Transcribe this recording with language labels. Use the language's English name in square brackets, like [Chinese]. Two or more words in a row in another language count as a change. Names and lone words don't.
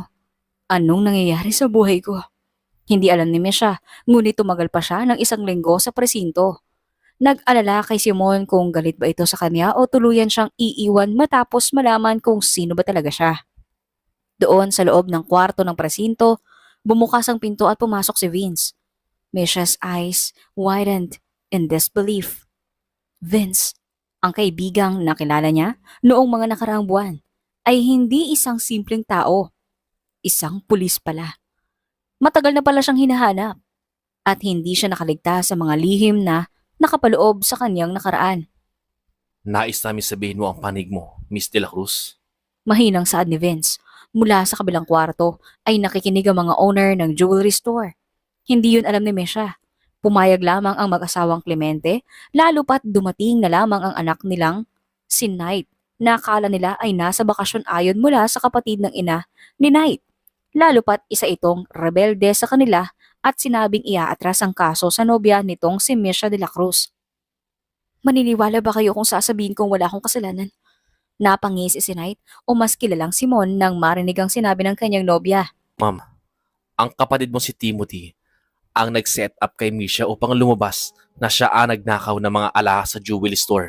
[Filipino] Anong nangyayari sa buhay ko? Hindi alam ni Mesha, ngunit tumagal pa siya ng isang linggo sa presinto. Nag-alala kay Simon kung galit ba ito sa kanya o tuluyan siyang iiwan matapos malaman kung sino ba talaga siya. Doon sa loob ng kwarto ng presinto, bumukas ang pinto at pumasok si Vince. [English] Mesha's eyes widened in disbelief. [Filipino] Vince, ang kaibigang nakilala niya noong mga nakaraang buwan, ay hindi isang simpleng tao. Isang pulis pala. Matagal na pala siyang hinahanap at hindi siya nakaligtas sa mga lihim na nakapaloob sa kanyang nakaraan. Nais namin sabihin mo ang panig mo, Miss de la Cruz. Mahinang saad ni Vince. Mula sa kabilang kwarto ay nakikinig ang mga owner ng [English] jewelry store. [Filipino] Hindi yun alam ni Mesha. Pumayag lamang ang mag-asawang Clemente, lalo pat dumating na lamang ang anak nilang si Knight, na akala nila ay nasa bakasyon ayon mula sa kapatid ng ina ni Knight. Lalo pat isa itong rebelde sa kanila at sinabing iaatras ang kaso sa nobya nitong si Misha de la Cruz. Maniniwala ba kayo kung sasabihin kong wala akong kasalanan? Napangisi si Knight o mas kilalang Simon nang marinig ang sinabi ng kanyang nobya. Ma'am, ang kapatid mo si Timothy ang nag-set up kay Misha upang lumabas na siya ang nagnakaw ng mga alahas sa [English] jewelry store.